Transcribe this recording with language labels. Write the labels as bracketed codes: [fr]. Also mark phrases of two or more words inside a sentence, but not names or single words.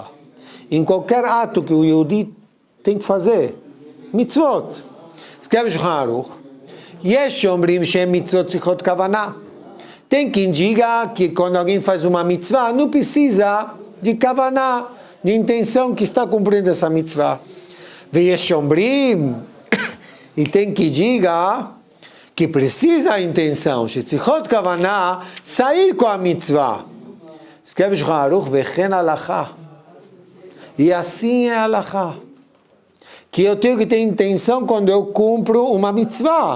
[pt] Em qualquer ato que o Yehudi tem que fazer. Mitzvot. Escreve o Shulchan Aruch. [he] יש אומרים שמצוות צריכות כוונה. [pt] Tem quem diga que quando alguém faz uma mitzvah, não precisa de kavanah, de intenção que está cumprindo essa mitzvah. [he] יש אומרים. [pt] E tem que diga que precisa a intenção. [he] צריכות כוונה, [pt] sair com a mitzvah. Escreve o Shulchan Aruch, [he] וכן הלכה. [pt] E assim é a halachá. Que eu tenho que ter intenção quando eu cumpro uma mitzvah.